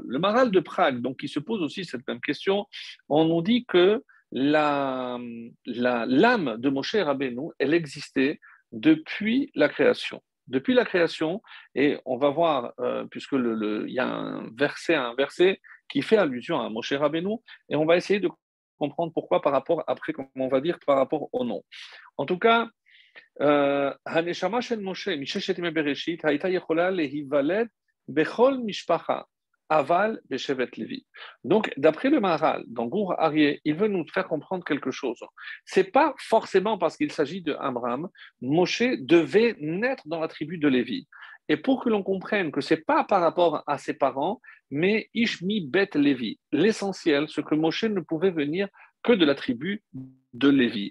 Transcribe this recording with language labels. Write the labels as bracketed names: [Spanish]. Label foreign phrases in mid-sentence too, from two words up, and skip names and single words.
[French] Le Maharal de Prague, donc, qui se pose aussi cette même question, on nous dit que l'âme de Moshe Rabbeinu, elle existait depuis la création. Depuis la création, et on va voir, puisque il y a un verset qui fait allusion à Moshe Rabbeinu, et on va essayer de comprendre pourquoi par rapport, après, comme on va dire, par rapport au nom. En tout cas, [Hebrew] הנשמה של משה מששת ימי בראשית הייתה יכולה להיוולד בכל משפחה, אבל בשבט לוי. [French] Donc, d'après le Maharal, dans Gour Aryeh, il veut nous faire comprendre quelque chose. C'est pas forcément parce qu'il s'agit de Abraham, Moshe devait naître dans la tribu de Lévi. Et pour que l'on comprenne que c'est pas par rapport à ses parents, mais [Hebrew] איש מבית לוי, [French] l'essentiel, ce que Moshe ne pouvait venir que de la tribu de Lévi.